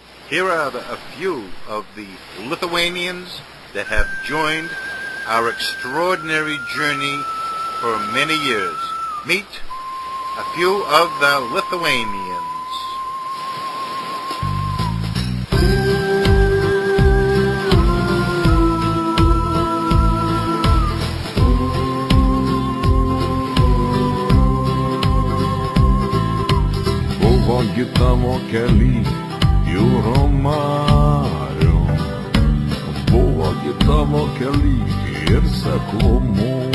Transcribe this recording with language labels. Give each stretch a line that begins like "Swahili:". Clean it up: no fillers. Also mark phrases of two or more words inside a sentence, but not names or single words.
English: Here are a few of the Lithuanians that have joined our extraordinary journey for many years. Meet a few of the Lithuanians.
Lithuanian: Buvo gi tavo kely jūrų marių, buvo gi tavo kely ir seklumų,